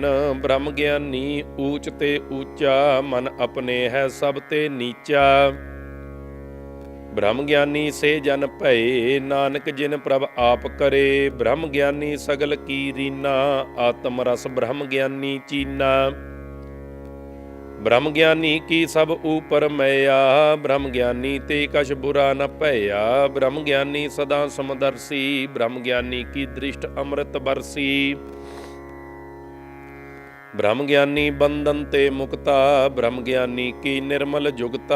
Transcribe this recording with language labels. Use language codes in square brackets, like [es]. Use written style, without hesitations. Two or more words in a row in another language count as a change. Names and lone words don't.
[pa] ਬ੍ਰਹਮ ਗਿਆਨੀ ਊਚ ਤੇ ਊਚਾ, ਮਨ ਆਪਣੇ ਹੈ ਸਭ ਤੇ ਨੀਚਾ। ਬ੍ਰਹਮ ਗਿਆਨੀ ਸੇ ਜਨ ਭਏ, ਨਾਨਕ ਜਿਨ ਪ੍ਰਭ ਆਪ ਕਰੇ। ਬ੍ਰਹਮ ਗਿਆਨੀ ਸਗਲ ਕੀ ਰੀਨਾ, ਆਤਮ ਰਸ ਬ੍ਰਹਮ ਗਿਆਨੀ ਚੀਨਾ। ਬ੍ਰਹਮ ਗਿਆਨੀ ਕੀ ਸਭ ਊਪਰ ਮਇਆ, ਬ੍ਰਹਮ ਗਿਆਨੀ ਤੇ ਕਛ ਬੁਰਾ ਨ ਭਇਆ। ਬ੍ਰਹਮ ਗਿਆਨੀ ਸਦਾ ਸਮਦਰਸੀ, ਬ੍ਰਹਮ ਗਿਆਨੀ ਕੀ ਦ੍ਰਿਸਟ ਅੰਮ੍ਰਿਤ ਬਰਸੀ। ਬ੍ਰਹਮ ਗਿਆਨੀ ਬੰਧਨ ਤੇ ਮੁਕਤਾ, ਬ੍ਰਹਮ ਗਿਆਨੀ ਕੀ ਨਿਰਮਲ ਜੁਗਤਾ।